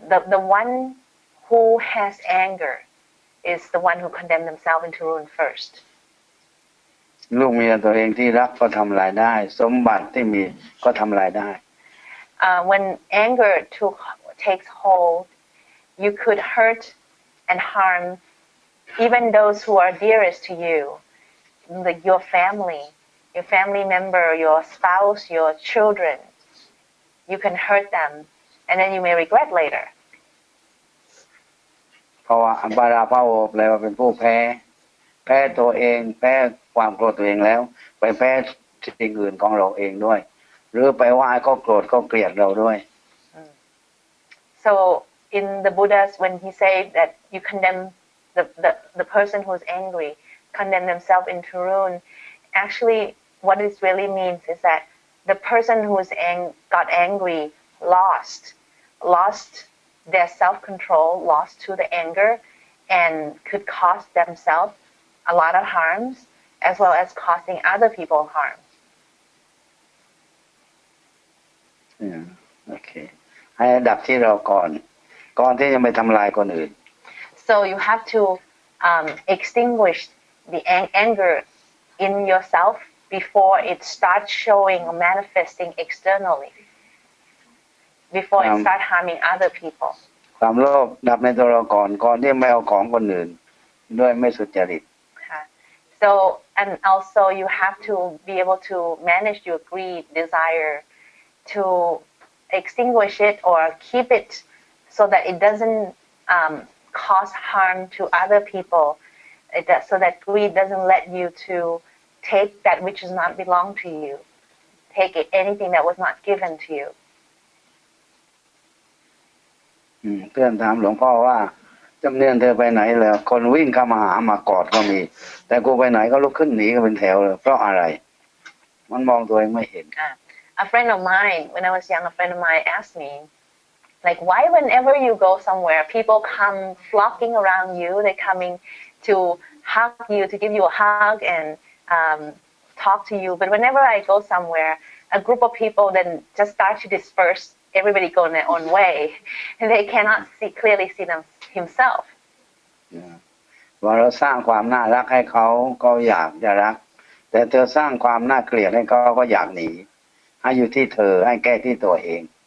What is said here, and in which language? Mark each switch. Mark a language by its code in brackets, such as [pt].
[en] The one who has anger is the one who condemns themselves into ruin first. [th] ลูกเมียตัวเองที่รักก็ทำลายได้ สมบัติที่มีก็ทำลายได้ [en] When anger takes hold, you could hurt and harm even those who are dearest to you, like your family member, your spouse, your children. You can hurt them, and then you may regret later. [th] เพราะว่าปาราภโวแปลว่าเป็นผู้แพ้ตัวเองแพ้ความโกรธตัวเองแล้วไปแพ้สิ่งอื่นของเราเองด้วย หรือไปว่าเขาโกรธเขาเกลียดเราด้วย [en] So in the Buddha's, when he said that you condemn the person who is angry, condemn themselves into ruin, actually what it really means is that the person who is got angry lost their self-control lost to the anger and could cost themselves a lot of harms as well as causing other people harm. [th] โอเคให้ดับที่เราก่อนที่จะไปทำลายคนอื่น [en] So you have to extinguish the anger in yourself before it starts showing or manifesting externally, before it starts harming other people. [th] ความโลภดับในตัวเราก่อนที่ไม่เอาของคนอื่นด้วยไม่สุจริต [en] So and also you have to be able to manage your greed, desire, to extinguish it or keep it so that it doesn't cause harm to other people, so that greed doesn't let you to take that which does not belong to you, take anything that was not given to you. [th] เพื่อนถามหลวงพ่อว่าจำเนียนเธอไปไหนเลยคนวิ่งเข้ามาหามากอดก็มีแต่กูไปไหนก็ลุกขึ้นหนีก็เป็นแถวเลยเพราะอะไรมันมองตัวเองไม่เห็น [en] A friend of mine, when I was young, a friend of mine asked me, like, why whenever you go somewhere, people come flocking around you, they're coming to hug you, to give you a hug and talk to you. But whenever I go somewhere, a group of people then just start to disperse, everybody go in their own way, and they cannot clearly see himself. [th] ว่าเราสร้างความน่ารักให้เขาก็อยากจะรักแต่เธอสร้างความน่าเกลียดให้เขาก็อยากหนีให้อยู่ที่เธอให้แก้ที่ตัวเอง